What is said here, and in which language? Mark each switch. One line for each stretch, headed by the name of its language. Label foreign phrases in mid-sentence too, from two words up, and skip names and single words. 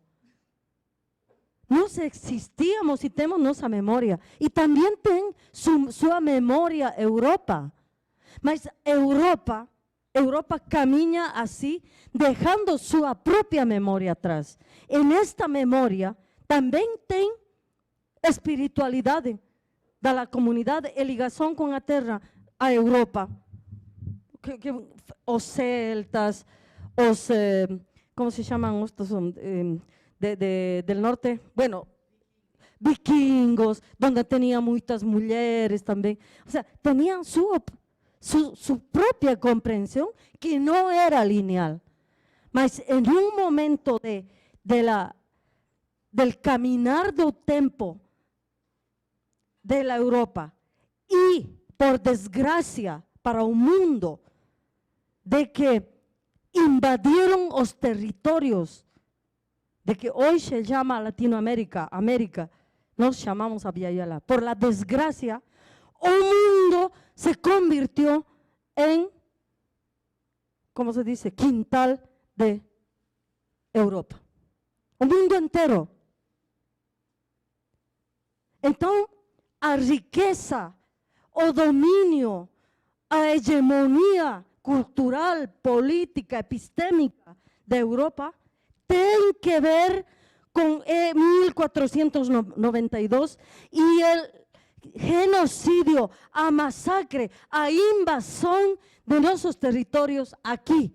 Portuguese: Nós existíamos e temos nossa memória, e também tem sua memória Europa, mas Europa caminha assim, deixando sua própria memória atrás. E nesta memória também tem espiritualidade da comunidade e ligação com a terra, a Europa. Os celtas, como se chamam estes
Spanish: del norte? Bueno, vikingos,
Portuguese: onde tinham muitas mulheres também. Ou seja, tinham sua própria compreensão, que não era lineal. Mas em momento
Spanish: del caminar
Portuguese: do tempo da Europa e, por desgraça, para o mundo, de que invadiram os territórios de que hoje se chama Latinoamérica, nós chamamos a Viayala.
Spanish: Por la desgraça,
Portuguese: o mundo se
Spanish: convirtió en, como se dice,
Portuguese: quintal de Europa. O mundo inteiro. Então, a riqueza, o domínio, a hegemonia cultural, política, epistêmica da Europa tem que ver com 1492 e o genocídio, a massacre, a invasão de nossos territórios aqui.